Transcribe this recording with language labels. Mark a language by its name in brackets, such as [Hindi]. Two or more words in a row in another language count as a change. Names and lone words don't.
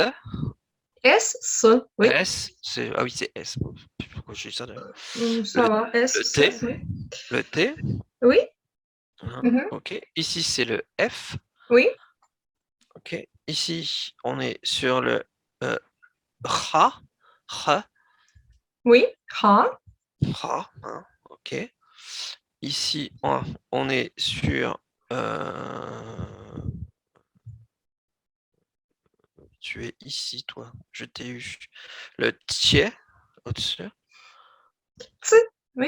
[French] S, S, oui. S. Ah oui, c'est S. Pourquoi je dis ça d'ailleurs? Le, Ça va, S, le S, T. oui. Le T. Oui, Hein, mhm, ok. Ici, c'est le F. oui, Ok. Ici, on est sur le Ra. Ra. oui. Ra, Ra. Hein, ok. Ici, on est sur. Tu es ici, toi. Je t'ai eu. Le tiers au-dessus. T, oui.